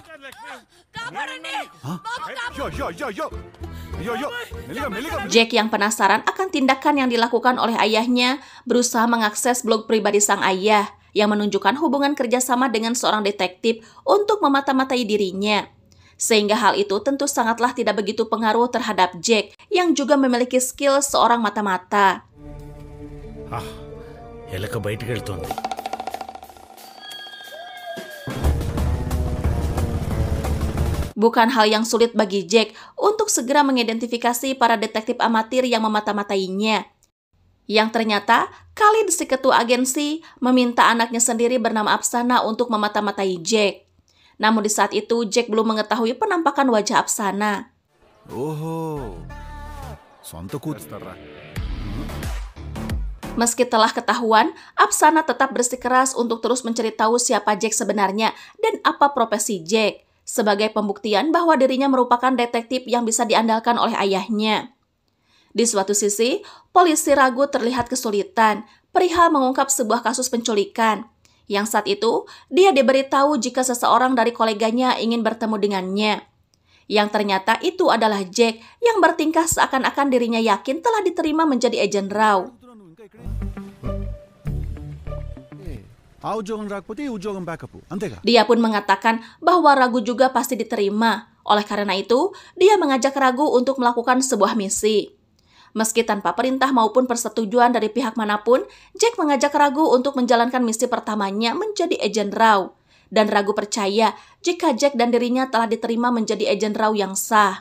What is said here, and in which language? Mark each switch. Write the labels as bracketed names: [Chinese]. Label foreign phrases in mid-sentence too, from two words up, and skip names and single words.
[Indonesian] Jack yang penasaran akan tindakan yang dilakukan oleh ayahnya, berusaha mengakses blog pribadi sang ayah yang menunjukkan hubungan kerjasama dengan seorang detektif untuk memata-matai dirinya. Sehingga hal itu tentu sangatlah tidak begitu pengaruh terhadap Jack yang juga memiliki skill seorang mata-mata. [Telugu] ఎలక బయటికి వెళ్తోంది. [Indonesian] Bukan hal yang sulit bagi Jack untuk segera mengidentifikasi para detektif amatir yang memata-matainya. Yang ternyata, Khalid si ketua agensi meminta anaknya sendiri bernama Apsana untuk memata-matai Jack. Namun di saat itu, Jack belum mengetahui penampakan wajah Apsana. [Telugu] ఓహో సొంత కూతురా. [Indonesian] Meski telah ketahuan, Apsana tetap bersikeras untuk terus mencari tahu siapa Jack sebenarnya dan apa profesi Jack, sebagai pembuktian bahwa dirinya merupakan detektif yang bisa diandalkan oleh ayahnya. Di suatu sisi, polisi ragu terlihat kesulitan perihal mengungkap sebuah kasus penculikan, yang saat itu dia diberitahu jika seseorang dari koleganya ingin bertemu dengannya. Yang ternyata itu adalah Jack yang bertingkah seakan-akan dirinya yakin telah diterima menjadi agen Raw. [Telugu] ఆ ఉద్యోగం రాకపోతే ఈ ఉద్యోగం బ్యాకప్ అంతేగా. [Indonesian] Dia pun mengatakan bahwa Ragu juga pasti diterima. Oleh karena itu, dia mengajak Ragu untuk melakukan sebuah misi. Meski tanpa perintah maupun persetujuan dari pihak manapun, Jack mengajak Ragu untuk menjalankan misi pertamanya menjadi agen Raw. Dan Ragu percaya jika Jack dan dirinya telah diterima menjadi agen Raw yang sah.